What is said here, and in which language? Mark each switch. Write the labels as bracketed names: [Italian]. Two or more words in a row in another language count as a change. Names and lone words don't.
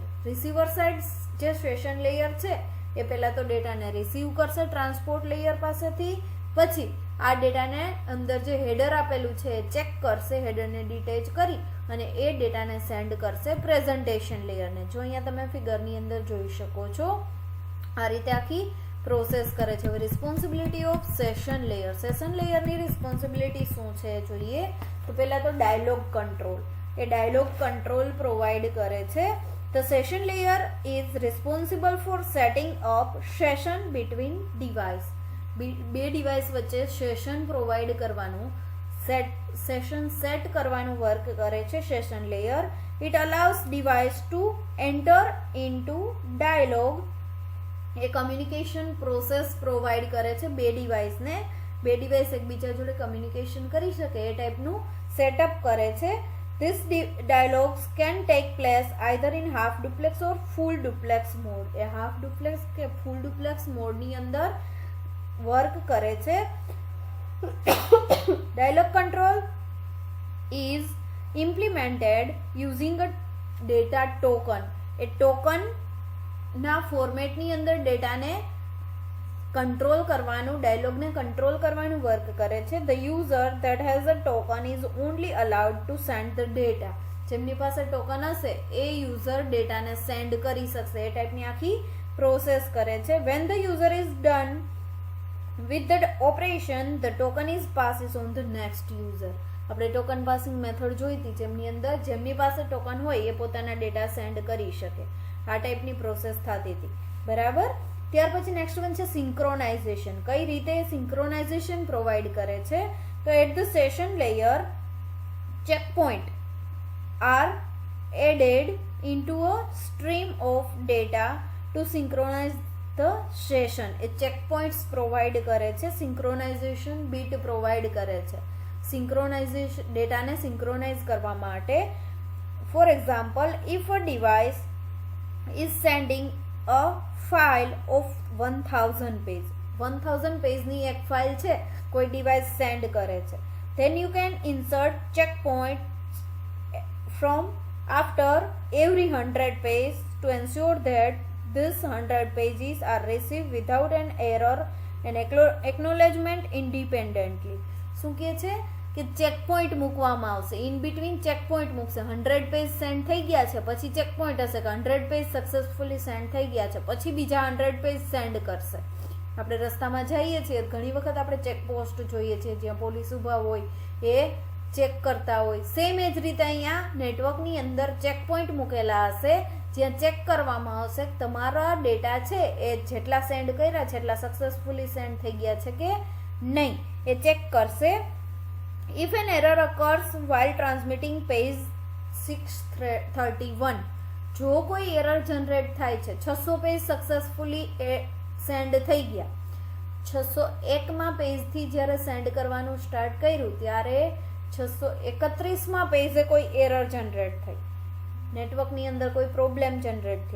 [Gujarati] રિસીવર સાઇડ જે સેશન લેયર છે એ પહેલાં તો ડેટાને રિસીવ કરશે ટ્રાન્સપોર્ટ લેયર પાસેથી, પછી આ ડેટાને અંદર જે હેડર આપેલું છે એ ચેક કરશે, હેડરને ડિટેચ કરી અને એ ડેટાને સેન્ડ કરશે પ્રેઝન્ટેશન લેયરને. જો અહીંયા તમે ફિગરની અંદર જોઈ શકો છો આ રીતે આખી પ્રોસેસ કરે છે. [English] હવે responsibility of session layer. [Gujarati] સેશન લેયરની રિસ્પોન્સિબિલિટી શું છે જોઈએ તો પહેલાં તો ડાયલોગ કંટ્રોલ. એ ડાયલોગ કંટ્રોલ પ્રોવાઈડ કરે છે. [English] The session layer is responsible for setting up session between device. [Gujarati] બે ડિવાઇસ વચ્ચે સેશન પ્રોવાઈડ કરવાનું, સેશન સેટ કરવાનું વર્ક કરે છે સેશન લેયર. [English] It allows device to enter into dialogue. [Gujarati] એ કમ્યુનિકેશન પ્રોસેસ પ્રોવાઈડ કરે છે બે ડિવાઇસને. બે ડિવાઇસ એકબીજા જોડે કમ્યુનિકેશન કરી શકે એ ટાઈપનું સેટઅપ કરે છે. [English] This dialogues can take place either in half duplex or full duplex mode. [Gujarati] એ [English] half duplex [Gujarati] કે [English] full duplex [Gujarati] મોડની અંદર વર્ક કરે છે. [English] Dialogue control is implemented using a data token. [Gujarati] એ ટોકન ના ફોર્મેટની અંદર ડેટાને કંટ્રોલ કરવાનું, ડાયલોગને કંટ્રોલ કરવાનું વર્ક કરે છે. [English] The user that has a token is only allowed to send the data. [Gujarati] જેમની પાસે ટોકન હશે એ યુઝર ડેટાને સેન્ડ કરી શકશે. એ ટાઈપની આખી પ્રોસેસ કરે છે. [English] When the user is done with the operation the token is passes on the next user. [Gujarati] આપણે ટોકન પાસિંગ મેથડ જોઈ હતી જેમની અંદર જેમની પાસે ટોકન હોય એ પોતાના ડેટા સેન્ડ કરી શકે. આ ટાઈપની પ્રોસેસ થતી હતી. બરાબર. ત્યાર પછી [English] next one [Gujarati] છે સિંક્રોનાઇઝેશન. કઈ રીતે સિંક્રોનાઇઝેશન પ્રોવાઈડ કરે છે તો [English] at the session layer checkpoint are added into a stream of data to synchronize the session. [Gujarati] એ [English] checkpoints provide [Gujarati] કરે છે, [English] synchronization bit provide [Gujarati] કરે છે, synchronization ડેટાને synchronize કરવા માટે. [English] For example, if a device is sending a file of [Gujarati] 1000 page, 1000 page ની એક ફાઇલ છે, કોઈ ડિવાઇસ સેન્ડ કરે છે, [English] then you can insert checkpoint from after every 100 page to ensure that these 100 pages are received without an error and acknowledgement independently. [Gujarati] શું કહે છે કે ચેકપોઇન્ટ મૂકવામાં આવશે, [English] in between checkpoint [Gujarati] મૂકશે. 100 પેજ સેન્ડ થઈ ગયા છે, પછી ચેકપોઇન્ટ હશે કે 100 પેજ સક્સેસફુલી સેન્ડ થઈ ગયા છે, પછી બીજા 100 પેજ સેન્ડ કરશે. આપણે રસ્તામાં જઈએ છીએ, ઘણી વખત આપણે ચેકપોસ્ટ જોઈએ છીએ જ્યાં પોલીસ ઊભા હોય, એ ચેક કરતા હોય. સેમ એ જ રીતે અહીંયા નેટવર્કની અંદર ચેકપોઇન્ટ મૂકેલા હશે, જ્યાં ચેક કરવામાં આવશે કે તમારા ડેટા છે એ જેટલા સેન્ડ કર્યા છે એટલા સક્સેસફુલી સેન્ડ થઈ ગયા છે કે નહીં, એ ચેક કરશે. [English] If an error occurs while transmitting page 631, [Gujarati] જો કોઈ એરર જનરેટ થાય છે, 600 પેજ સક્સેસફુલી સેન્ડ થઈ ગયા, 601માં પેજથી જ્યારે સેન્ડ કરવાનું સ્ટાર્ટ કર્યું ત્યારે 631માં પેજે કોઈ એરર જનરેટ થઈ, નેટવર્કની અંદર કોઈ પ્રોબ્લેમ જનરેટ થયો.